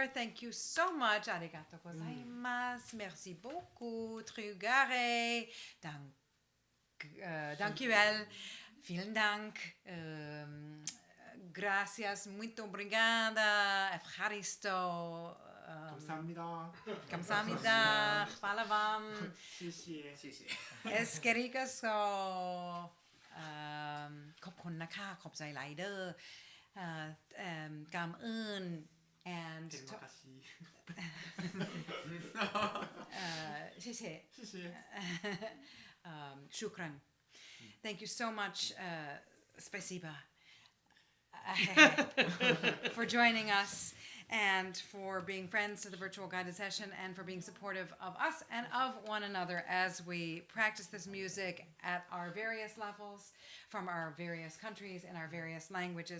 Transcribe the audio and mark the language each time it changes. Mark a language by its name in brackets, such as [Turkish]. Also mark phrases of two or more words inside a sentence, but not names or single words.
[English] Thank you so much. [Japanese] Arigato gozaimasu. [French] Merci beaucoup. [Breton] Trugare. Dankjewel. [German] Vielen Dank. Gracias. Muito obrigada. Efcharisto. [Korean] 감사합니다. 감사합니다. [Croatian] Hvala vam. [Chinese] 谢谢。谢谢。 [Basque] Eskerikaso. [Thai] ขอบคุณนะคะขอบใจหลายเด้อกามอื่น and [Indonesian] 데리마카시. [Chinese] 谢谢 시시. [English] shukran. Thank you so much. [Russian] Spasiba. [English] For joining us and for being friends to the virtual guided session and for being supportive of us and of one another as we practice this music at our various levels from our various countries in our various languages.